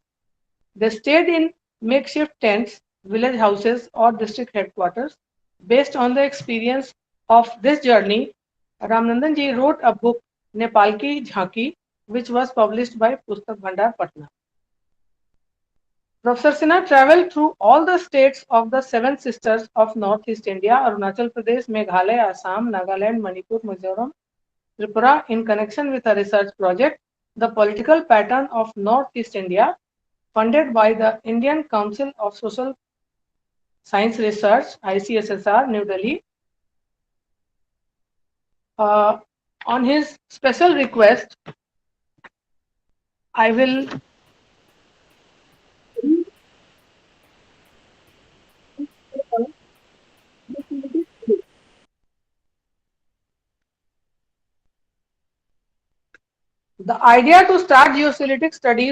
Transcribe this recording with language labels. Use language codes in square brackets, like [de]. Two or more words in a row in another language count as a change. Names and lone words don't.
[en] They stayed in makeshift tents, village houses, or district headquarters. Based on the experience of this journey, Ramanandan ji wrote a book, Nepal Ki Jhanki, which was published by Pustak Bhandar, Patna. Professor Sinha traveled through all the states of the seven sisters of Northeast India, Arunachal Pradesh, Meghalaya, Assam, Nagaland, Manipur, Mizoram, Tripura, in connection with a research project, The Political Pattern of Northeast India, funded by the Indian Council of Social Science Research, ICSSR, New Delhi. On his special request, I will the idea to start geopolitics studies